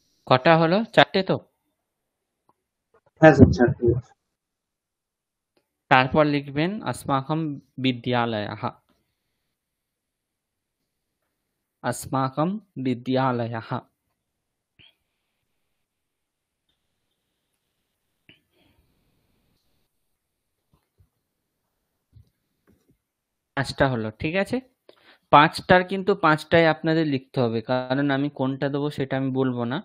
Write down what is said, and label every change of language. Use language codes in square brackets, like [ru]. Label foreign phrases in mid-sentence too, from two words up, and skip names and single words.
[bn] কটা হলো? 4টে তো? হ্যাঁ স্যার, 4টে। তারপর লিখবেন [sa] अस्माकं विद्यालयः। अस्माकं विद्यालयः। [bn] পাঁচটা হলো, ঠিক আছে? পাঁচটার কিন্তু পাঁচটাই আপনাদের লিখতে হবে, কারণ আমি কোনটা দেবো সেটা আমি বলবো না।